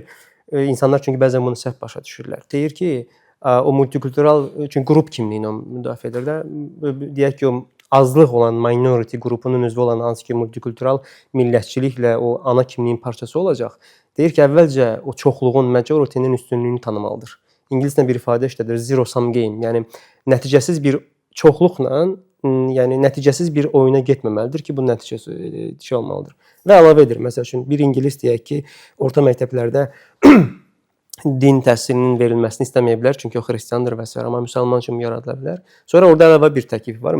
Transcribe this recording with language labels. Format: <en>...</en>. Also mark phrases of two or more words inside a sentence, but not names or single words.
<az>İnsanlar çünki bəzən bunu səhv başa düşürlər. Deyir ki, o multikultural, çünki qrup kimliyini müdafiə edir də, deyək ki, o azlıq olan minority qrupunun üzvü olan hansı ki multikultural millətçiliklə o ana kimliyin parçası olacaq. Deyir ki, əvvəlcə o çoxluğun</az> <en>majority'nin</en> <az>üstünlüyünü tanımalıdır. İngiliscə bir ifadə işlədir,</az> <en>zero sum game.</en> <az>Yəni nəticəsiz bir çoxluqla, yəni nəticəsiz bir oyuna getməməlidir ki, bu nəticəsi olmalıdır. Və əlavə edir, məsəl üçün bir ingilis deyək ki, orta məktəblərdə din təhsilinin verilməsini istəməyiblər, çünki o xristiandır və s. amma müsəlman kimi yaradıla bilər. Sonra orada əlavə bir təklif var.</az>